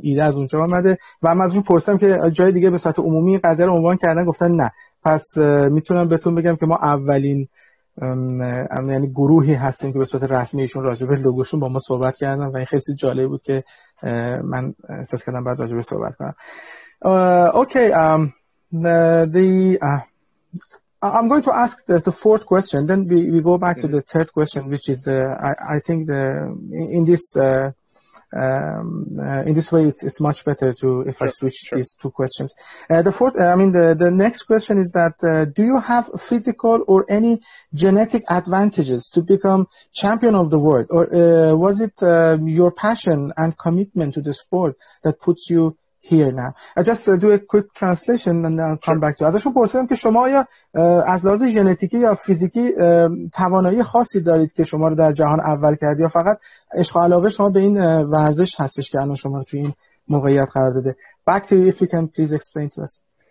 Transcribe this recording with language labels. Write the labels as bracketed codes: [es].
[fa] این ایده از اونجا اومده و من ازشون پرسیدم که جای دیگه به صورت عمومی قضیه رو عنوان کردن، گفتن نه. پس میتونم بهتون بگم که ما اولین یعنی گروهی هستیم که به صورت رسمی ایشون راجع به لوگوشون با ما صحبت کردن و این خیلی جالب بود که من احساس کردم بعد راجع به صحبت کنم. [en] Okay, I'm going to ask the fourth question, then we go back to the third question, which is I think in this way it's much better to if I switch these two questions. The fourth, the next question is that do you have physical or any genetic advantages to become champion of the world, or was it your passion and commitment to the sport that puts you here now? I just do a quick translation and I'll come back to. [fa] ازشون پرسیدم که شما آیا از لحاظ ژنتیکی یا فیزیکی توانایی خاصی دارید که شما رو در جهان اول کرد، یا فقط عشق و علاقه شما به این ورزش هستش که الان شما رو توی این موقعیت قرار داده. [en] Back to you if you can please explain to us.